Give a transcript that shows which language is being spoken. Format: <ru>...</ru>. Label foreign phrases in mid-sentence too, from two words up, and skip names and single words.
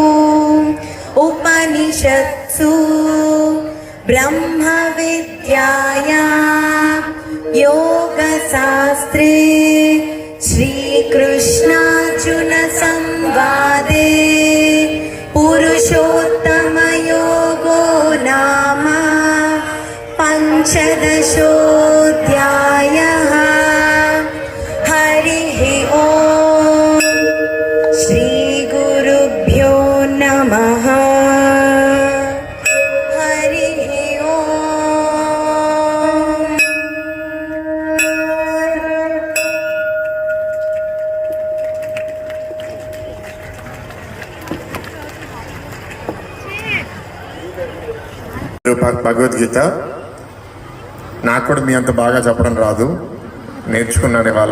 <sa>उपनिषत्सु ब्रह्मविद्यायां योगशास्त्रे श्रीकृष्णार्जुनसंवादे पुरुषोत्तमयोगो नाम पञ्चदशोऽध्यायः. हरिः ॐ श्रीगुरुभ्यो नमः. हरिः ॐ.</sa> <te>భగవద్గీత నాకు కూడా మీ అంత బాగా చెప్పడం రాదు, నేర్చుకున్నాను ఇవాళ.</te>